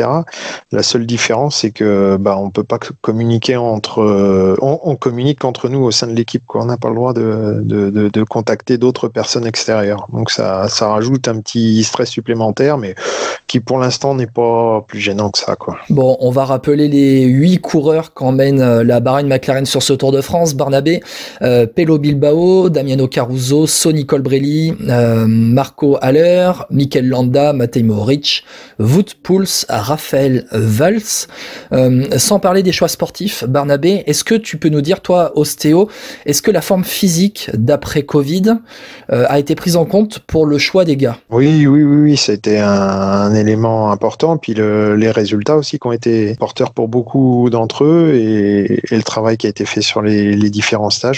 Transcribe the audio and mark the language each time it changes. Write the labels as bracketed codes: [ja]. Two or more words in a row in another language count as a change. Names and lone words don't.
[fr] La seule différence, c'est que on peut pas communiquer on communique entre nous au sein de l'équipe, quoi. On n'a pas le droit de contacter d'autres personnes extérieures. Donc ça rajoute un petit stress supplémentaire, mais qui pour l'instant n'est pas plus gênant que ça, quoi. Bon, on va rappeler les 8 coureurs qu'emmène la Bahreïn-McLaren sur ce Tour de France. Barnabé, Pello Bilbao, Damiano Caruso, Sonny Colbrelli, Marco Haller, Mikel Landa, Matej Mohoric, Wout Poels, Raphaël Valls. Sans parler des choix sportifs, Barnabé, est-ce que tu peux nous dire, toi, ostéo, est-ce que la forme physique d'après Covid a été prise en compte pour le choix des gars? Oui, c'était un élément important. Puis les résultats aussi qui ont été porteurs pour beaucoup d'entre eux et le travail qui a été fait sur les différents stages.